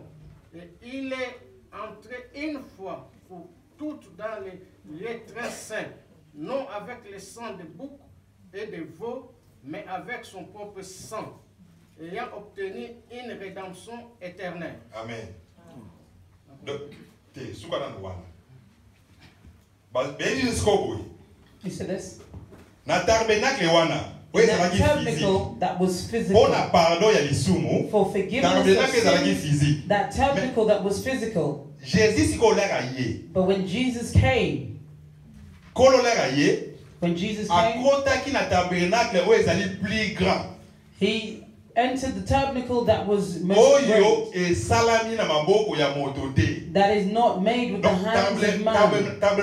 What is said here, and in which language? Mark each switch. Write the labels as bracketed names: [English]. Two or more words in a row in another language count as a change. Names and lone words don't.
[French] Et il est entré une fois pour toutes dans les lieux très saints, non avec le sang de bouc et de veau, mais avec son propre sang, ayant obtenu une rédemption éternelle. Amen. Donc, tu sais, [English] You see this? [Lingala] na tabernacle wana [English] That tabernacle that was physical, for forgiveness, that tabernacle that was physical. But when Jesus came, he entered the tabernacle that was most great, that is not made with the hands of man.